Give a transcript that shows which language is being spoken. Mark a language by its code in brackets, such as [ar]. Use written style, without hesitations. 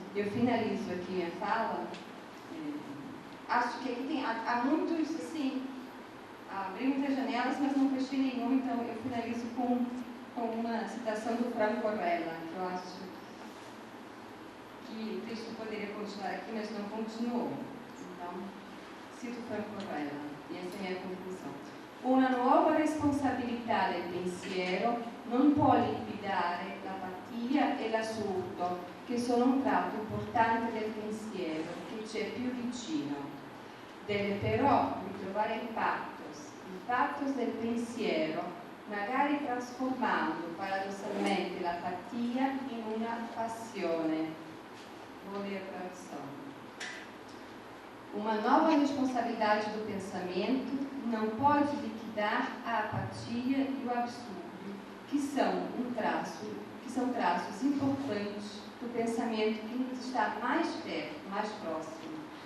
[pt] Eu finalizo aqui minha fala. Acho que aqui há muitos, assim, abri muitas janelas, mas não fechei nenhuma, então eu finalizo com uma citação do Franco Orella, que eu acho que o texto poderia continuar aqui, mas não continuou. Então, cito Franco Orella, e essa é a minha conclusão. [it] Una nuova responsabilità del pensiero non può liquidare l'apatia e l'assurdo, che sono un tratto importante del pensiero, che c'è più vicino. Deve però ritrovare il pathos del pensiero, magari trasformando paradossalmente l'apatia in una passione. [pt] Voler razão. Uma nova responsabilidade do pensamento não pode liquidar a apatia e o absurdo, que são traços importantes do pensamento que nos está mais perto, mais próximo.